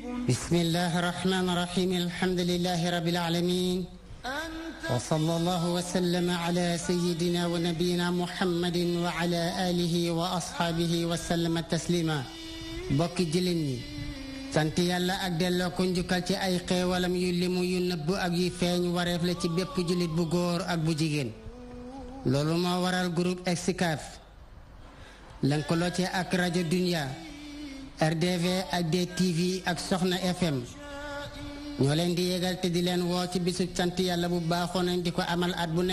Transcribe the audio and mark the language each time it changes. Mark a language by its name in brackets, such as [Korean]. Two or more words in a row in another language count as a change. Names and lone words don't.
[Arabic] بسم الله الرحمن الرحيم. الحمد لله رب العالمين، وصلى الله وسلم على سيدنا ونبينا محمد وعلى آله وأصحابه وسلم تسليما. [Wolof] mbokki jullit sant yàlla ak delloo ko njukkal ci ay xéewalam yu limu yu nëbb ak yu feeñ wareef la ci bépp jullit bu góor ak bu jigéen. loolu moo waral groupe Excaf lëkkaloo ci ak rajo Dunia, RDV ak DTV ak Soxna FM ñoo leen di yégal te di leen woo ci bisub sant yàlla bu baaxoo nañ di ko amal at bu ne.